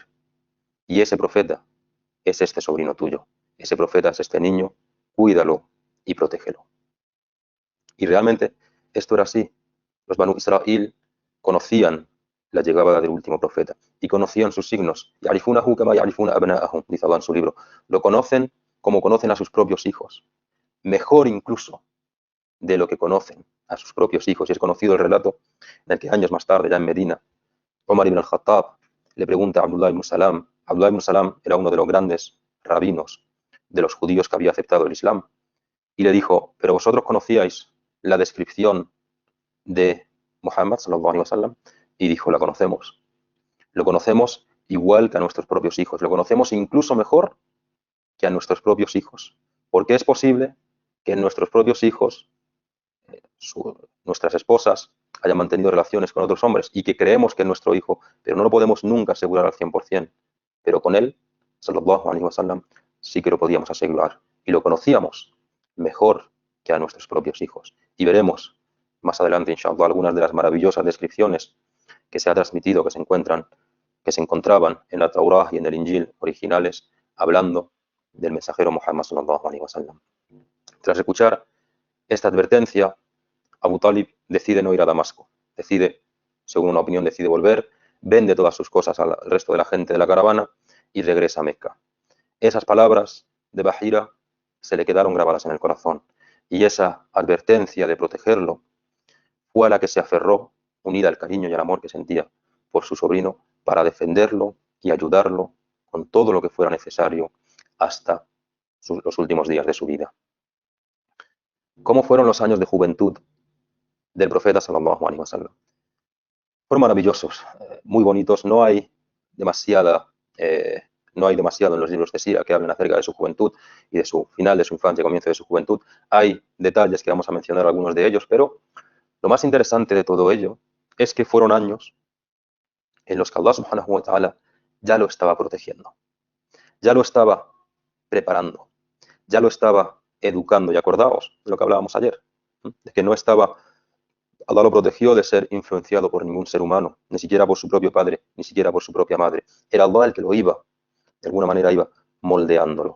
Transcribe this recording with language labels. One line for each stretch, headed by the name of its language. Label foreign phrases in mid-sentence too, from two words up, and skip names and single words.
Spanish: Y ese profeta es este sobrino tuyo. Ese profeta es este niño, cuídalo y protégelo. Y realmente esto era así. Los Banu Israel conocían la llegada del último profeta y conocían sus signos.
Arabic: يعرفونه كما يعرفون أبناءهم,
Spanish: dice Allah en su libro. Lo conocen como conocen a sus propios hijos. Mejor incluso de lo que conocen a sus propios hijos. Y es conocido el relato en el que años más tarde, ya en Medina, Omar ibn al-Khattab le pregunta a Abdullah ibn Salam. Abdullah ibn Salam era uno de los grandes rabinos de los judíos que había aceptado el Islam. Y le dijo, pero vosotros conocíais la descripción de Muhammad
Arabic: صلى الله عليه وسلم,
Spanish: y dijo, la conocemos. Lo conocemos igual que a nuestros propios hijos. Lo conocemos incluso mejor que a nuestros propios hijos. Porque es posible que en nuestros propios hijos, nuestras esposas, hayan mantenido relaciones con otros hombres y que creemos que es nuestro hijo, pero no lo podemos nunca asegurar al 100%. Pero con él,
Arabic: صلى الله عليه وسلم,
Spanish: sí que lo podíamos asegurar. Y lo conocíamos mejor que a nuestros propios hijos. Y veremos más adelante, inshallah, algunas de las maravillosas descripciones que se ha transmitido, que se encontraban en la Taurá y en el Injil originales, hablando del mensajero Muhammad
Arabic: صلى الله عليه وسلم.
Spanish: Tras escuchar esta advertencia, Abu Talib decide no ir a Damasco. Decide, según una opinión, decide volver, vende todas sus cosas al resto de la gente de la caravana y regresa a Meca. Esas palabras de Bahira se le quedaron grabadas en el corazón, y esa advertencia de protegerlo fue a la que se aferró, unida al cariño y al amor que sentía por su sobrino, para defenderlo y ayudarlo con todo lo que fuera necesario hasta los últimos días de su vida. ¿Cómo fueron los años de juventud del profeta
Arabic: صلى الله عليه وسلم?
Spanish: Fueron maravillosos, muy bonitos. Demasiada, eh, no hay demasiado en los libros de Sira que hablen acerca de su juventud y de su final de su infancia, comienzo de su juventud. Hay detalles que vamos a mencionar algunos de ellos, pero lo más interesante de todo ello es que fueron años en los que Allah
Arabic: سبحانه وتعالى
Spanish: ya lo estaba protegiendo, ya lo estaba preparando, ya lo estaba educando. Y acordaos de lo que hablábamos ayer, de que no estaba, Allah lo protegió de ser influenciado por ningún ser humano, ni siquiera por su propio padre, ni siquiera por su propia madre. Era Allah el que lo iba, de alguna manera iba moldeándolo.